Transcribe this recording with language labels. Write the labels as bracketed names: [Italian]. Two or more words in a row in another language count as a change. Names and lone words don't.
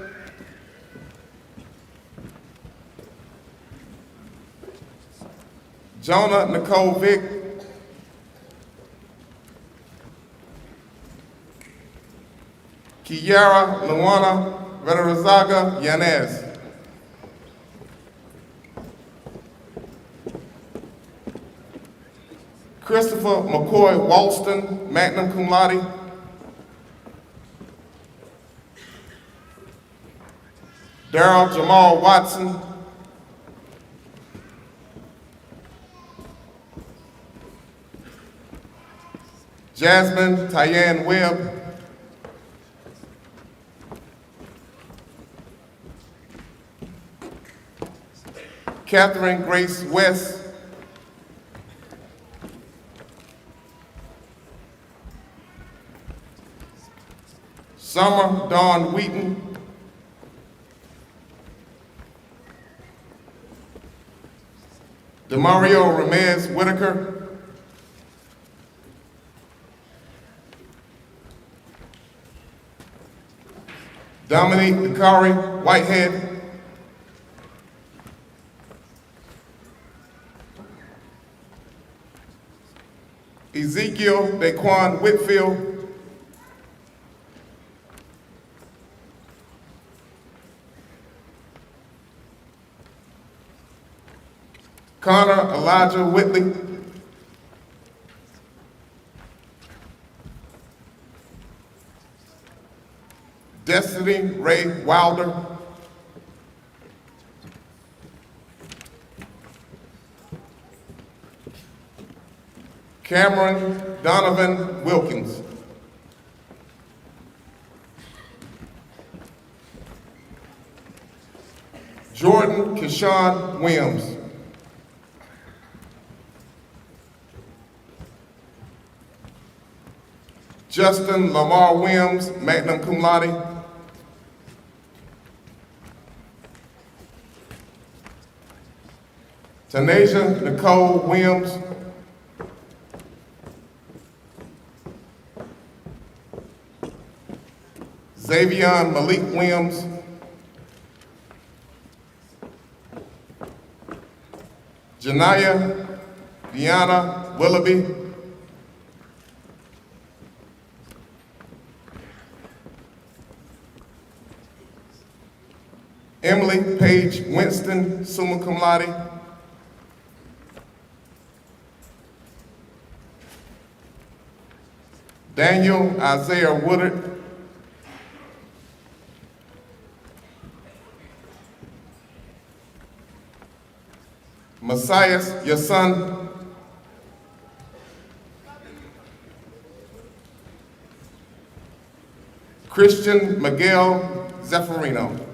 [English] Jonah Nicole Vick, Kiara Luana Vedarazaga Yanez, Christopher McCoy Walston, [Latin] magna cum laude, [English] Darrell Jamal Watson, Jasmine Tyann Webb, Catherine Grace West, Summer Dawn Wheaton, Demario Ramirez Whitaker, Dominique Dakari Whitehead, Ezekiel Daquan Whitfield, Connor Elijah Whitley, Destiny Ray Wilder, Cameron Donovan Wilkins, Jordan Keshawn Williams, Justin Lamar Williams, [Latin] magna cum laude, [English] Tanasia Nicole Williams, Xavion Malik Williams, Janaya Deanna Willoughby, Emily Page Winston, [Latin] summa cum laude, [English] Daniel Isaiah Woodard, Messias, your son, Christian Miguel Zeffirino.